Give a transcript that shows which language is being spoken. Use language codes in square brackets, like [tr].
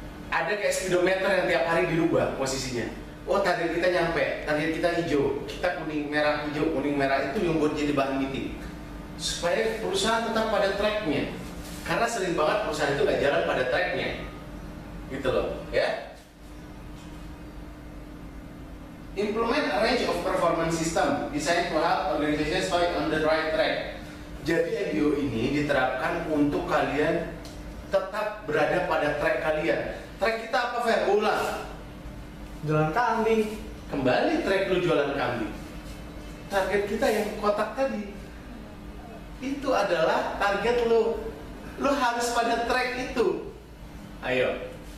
[id] Ada kayak speedometer yang tiap hari dirubah posisinya. Oh, target kita nyampe, target kita hijau, kita kuning merah hijau, kuning merah itu yang buat jadi bahan meeting. Supaya perusahaan tetap pada tracknya, karena sering banget perusahaan itu nggak jalan pada tracknya, gitu loh, ya. [en] Implement a range of performance system designed to help organizations stay on the right track. [id] Jadi MBO ini diterapkan untuk kalian tetap berada pada track kalian. Track kita apa, Fer? Ulang. Jualan kambing. Kembali track lu jualan kambing. Target kita yang kotak tadi. Itu adalah target lu. Lu harus pada track itu. Ayo.